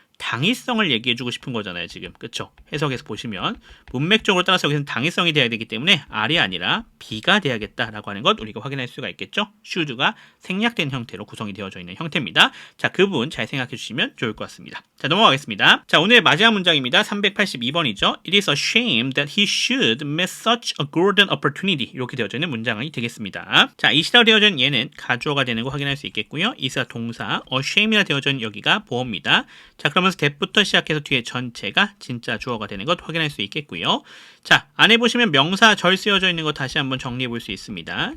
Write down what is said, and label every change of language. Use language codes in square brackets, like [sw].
[ko] 당위성을 얘기해주고 싶은 거잖아요, 지금. 그쵸? 해석에서 보시면. 문맥적으로 따라서 여기서는 당위성이 돼야 되기 때문에 R이 아니라 B가 돼야겠다라고 하는 것 우리가 확인할 수가 있겠죠. should가 생략된 형태로 구성이 되어져 있는 형태입니다. 자, 그 부분 잘 생각해 주시면 좋을 것 같습니다. 자, 넘어가겠습니다. 자, 오늘의 마지막 문장입니다. 382번이죠. [en] It is a shame that he should miss such a golden opportunity. [ko] 이렇게 되어져 있는 문장이 되겠습니다. 자, is라고 되어져 있는 얘는 가주어가 되는 거 확인할 수 있겠고요. is가 동사, ashamed이라 되어져 있는 여기가 보어입니다. 자, 그러면서 that부터 시작해서 뒤에 전체가 진짜 주어가 되는 것 확인할 수 있겠고요. 자, 안에 보시면 명사 절 쓰여져 있는 거 다시 한번 정리해 볼 수 있습니다.